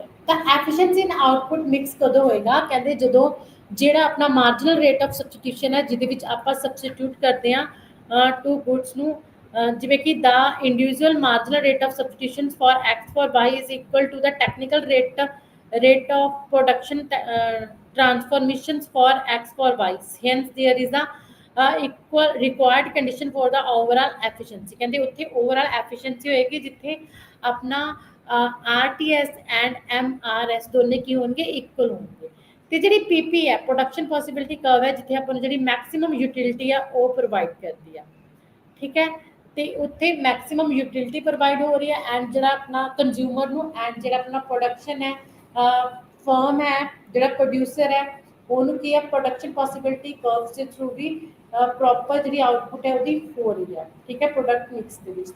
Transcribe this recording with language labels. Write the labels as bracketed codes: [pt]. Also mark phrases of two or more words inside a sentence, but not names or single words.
[pa] ਤਾਂ [en] efficiency in output mix [pa] ਕਦੋਂ ਹੋਏਗਾ ਕਹਿੰਦੇ ਜਦੋਂ ਜਿਹੜਾ ਆਪਣਾ [en] marginal rate of substitution [pa] ਹੈ ਜਿਹਦੇ ਵਿੱਚ ਆਪਾਂ ਸਬਸਟੀਟਿਊਟ ਕਰਦੇ ਹਾਂ [en] to goods [pa] ਨੂੰ ਜਿਵੇਂ ਕਿ [en] the individual marginal rate of substitution for x for y is equal to the technical rate of production transformations for x for y, hence there is a equal required condition for the overall efficiency [pa] ਕਹਿੰਦੇ ਉੱਥੇ [en] overall efficiency [pa] ਹੋਏਗੀ ਜਿੱਥੇ ਆਪਣਾ [en] RTS and MRS [pa] ਦੋਨੇ ਕੀ ਹੋਣਗੇ ਇਕੁਅਲ ਹੋਣਗੇ। ਤੇ ਜਿਹੜੀ PP ਹੈ [en] production possibility curve [pa] ਹੈ ਜਿੱਥੇ ਆਪਾਂ ਨੂੰ ਜਿਹੜੀ [en] maximum utility [pa] ਆ ਉਹ ਪ੍ਰੋਵਾਈਡ ਕਰਦੀ ਆ, ਠੀਕ ਹੈ। ਤੇ ਉੱਥੇ [en] maximum utility provide [pa] ਹੋ ਰਹੀ ਹੈ ਐਂਡ ਜਿਹੜਾ ਆਪਣਾ ਕੰਜ਼ਿਊਮਰ ਨੂੰ ਐਂਡ ਜਿਹੜਾ ਆਪਣਾ ਪ੍ਰੋਡਕਸ਼ਨ ਹੈ ਫਰਮ ਹੈ ਜਿਹੜਾ ਪ੍ਰੋਡਿਊਸਰ ਹੈ ਉਹਨੂੰ ਕੀ ਹੈ [en] production possibility curves [pa] ਦੇ ਥਰੂ ਵੀ ਪ੍ਰੋਪਰ ਜਿਹੜੀ ਆਊਟਪੁੱਟ ਹੈ ਉਹਦੀ ਹੋ ਰਹੀ ਹੈ, ਠੀਕ ਹੈ [en] product mix [pa] ਦੇ ਵਿੱਚ।